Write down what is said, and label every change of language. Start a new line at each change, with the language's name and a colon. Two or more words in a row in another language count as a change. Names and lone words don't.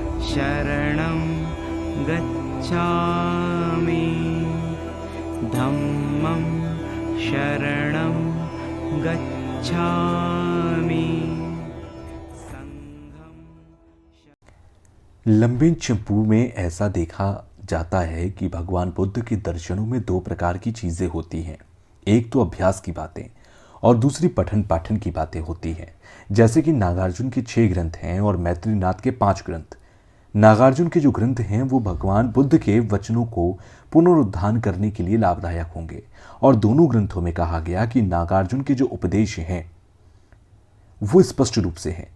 Pali: शरणं गच्छामि धम्मं शरणं गच्छामि संघं।
Hindi: लंबेन चिंपू में ऐसा देखा जाता है कि भगवान बुद्ध के दर्शनों में दो प्रकार की चीज़ें होती हैं। एक तो अभ्यास की बातें और दूसरी पठन पाठन की बातें होती हैं। जैसे कि नागार्जुन के 6 ग्रंथ हैं और मैत्रीनाथ के 5 ग्रंथ। नागार्जुन के जो ग्रंथ हैं वो भगवान बुद्ध के वचनों को पुनरुद्धान करने के लिए लाभदायक होंगे, और दोनों ग्रंथों में कहा गया कि नागार्जुन के जो उपदेश हैं वो स्पष्ट रूप से हैं।